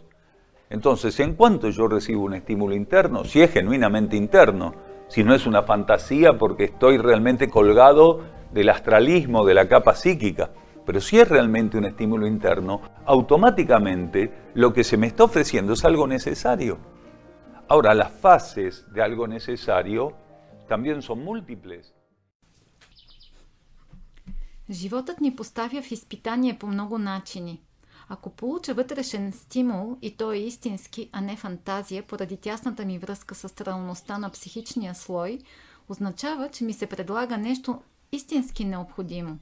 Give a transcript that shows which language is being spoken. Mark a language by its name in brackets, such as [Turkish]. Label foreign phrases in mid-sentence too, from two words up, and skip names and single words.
[Spanish] Entonces, en cuanto yo recibo un estímulo interno, si es genuinamente interno, si no es una fantasía porque estoy realmente colgado del astralismo, de la capa psíquica, pero si es realmente un estímulo interno, automáticamente lo que se me está ofreciendo es algo necesario. Ahora, las fases de algo necesario también son múltiples. [Bulgarian] Животът ни поставя в изпитание по много начини. Ако получа вътрешен стимул и той е истински, а не фантазия, поради тясната ми връзка с астралността на психичния слой, означава, че ми се предлага нещо истински необходимо.